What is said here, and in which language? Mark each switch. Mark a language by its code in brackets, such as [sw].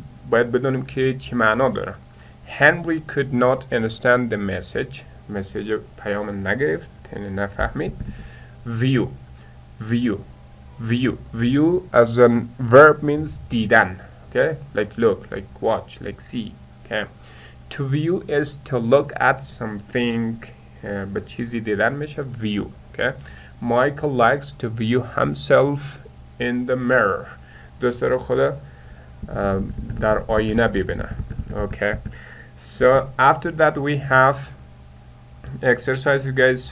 [fa] باید بدونیم که چی معنا داره. [en] Henry could not understand the message. [fa] مسیج پیام نگرفت، یعنی نفهمید. [en] View view view view as a verb means دیدن. okay. Like look, like watch, like see. okay. To view is to look at something [fa] به چیزی دیدن میشه view. [en] okay. Michael likes to view himself in the mirror. [fa] دوست داره خدا در آینه ببینه. [en] okay. So after that we have exercises guys.